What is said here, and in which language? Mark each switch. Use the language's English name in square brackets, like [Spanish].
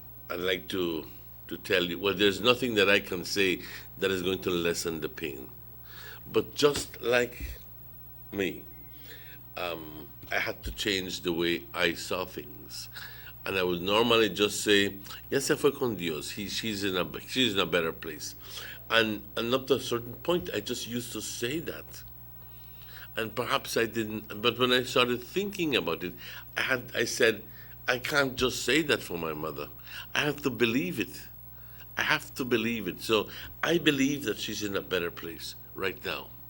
[English] I'd like to tell you, well, there's nothing that I can say that is going to lessen the pain. But just like me, I had to change the way I saw things. And I would normally just say, [Spanish] ya se fue con Dios. [English] She's in a better place. And up to a certain point, I just used to say that. And perhaps I didn't, but when I started thinking about it, I said, I can't just say that for my mother. I have to believe it. I have to believe it. So I believe that she's in a better place right now.